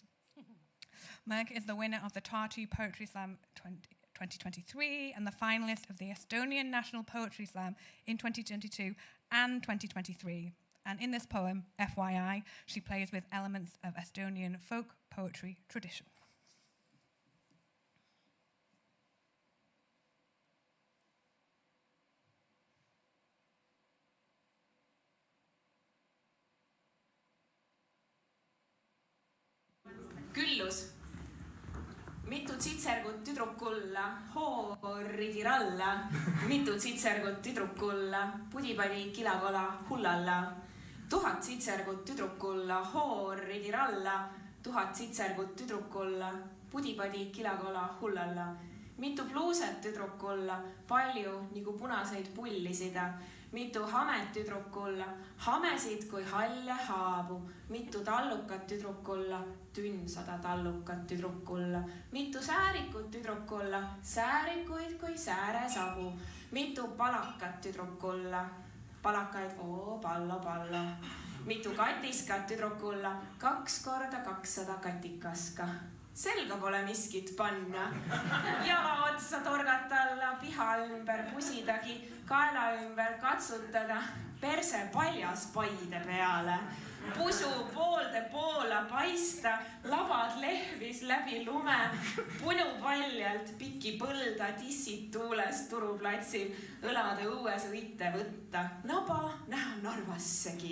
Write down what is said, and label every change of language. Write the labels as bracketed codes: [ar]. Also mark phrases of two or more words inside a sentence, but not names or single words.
[en] Merca is the winner of the Tartu Poetry Slam 2023 and the finalist of the Estonian National Poetry Slam in 2022 and 2023. And in this poem, FYI, she plays with elements of Estonian folk poetry tradition. [et] Küllus. Mitu tsitsergut tüdrukulla, hooridiralla. Mitu tsitsergut tüdrukulla, pudipadi kilakola hullalla. 1000 tsitsergut tüdrukulla, hooridiralla. 1000 tsitsergut tüdrukulla, pudipadi kilakola hullalla. Mitu pluuset tüdrukulla, palju nagu punaseid pullisida. Mitu hamet tüdrukulla, hamesid kui halle haabu. Mitu tallukat tüdrukulla, tünnsada tallukat tüdrukulla. Mitu säärikut tüdrukulla, säärikuid kui sääresabu. Mitu palakat tüdrukulla, palakaid pallo pallo. Mitu katiskat tüdrukulla, 2 korda 200 katikaska. Selga pole miskit panna. Jala otsa torgata alla, piha ümber pusidagi, kaela ümber katsutada, perse paljas paide peale. Pusu poolde poola paista, labad lehvis läbi lume, punu paljalt piki põlda, tissid tuules turuplatsil, õlade õues õite võtta, naba näha Narvassegi.